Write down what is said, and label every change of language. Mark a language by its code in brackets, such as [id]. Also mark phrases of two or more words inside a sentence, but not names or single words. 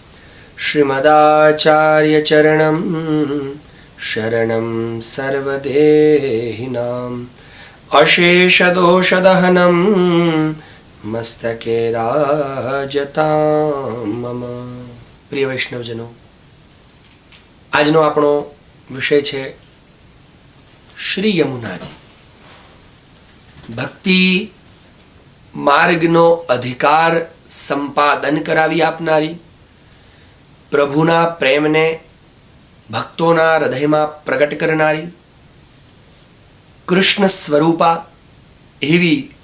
[sa] श्रीमदाचार्यचरणं शरणं सर्वदेहिनाम् अशेषदोषदहनं मस्तके राजतां मम। [gu] પ્રિય વૈષ્ણવજનો, આજનો આપણો વિષય છે શ્રી યમુનાજી. ભક્તિ માર્ગનો અધિકાર સંપાદન કરાવી આપનારી, પ્રભુના પ્રેમને ભક્તોના હૃદયમાં પ્રગટ કરનારી, કૃષ્ણ સ્વરૂપા એવી